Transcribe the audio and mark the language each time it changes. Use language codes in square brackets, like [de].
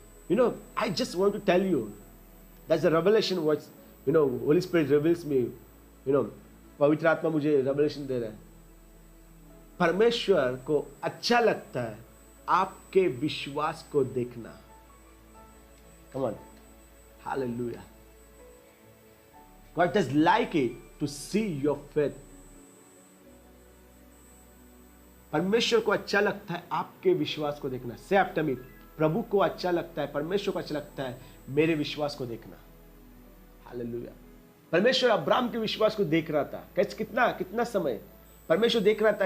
[en] You know, I just want to tell you, that's the revelation what you know holy spirit reveals me. [hi] You know, पवित्र आत्मा मुझे revelation दे रहा है। परमेश्वर को अच्छा लगता है आपके विश्वास को देखना। [en] Come on, hallelujah. God does like it to see your faith. [hi] परमेश्वर को अच्छा लगता है आपके विश्वास को देखना। [en] Say after me, [hi] प्रभु को अच्छा लगता है, परमेश्वर को अच्छा लगता है मेरे विश्वास को देखना। हालेलुया। परमेश्वर अब्राहम के विश्वास को देख रहा था। कैसे, कितना समय परमेश्वर देख रहा था?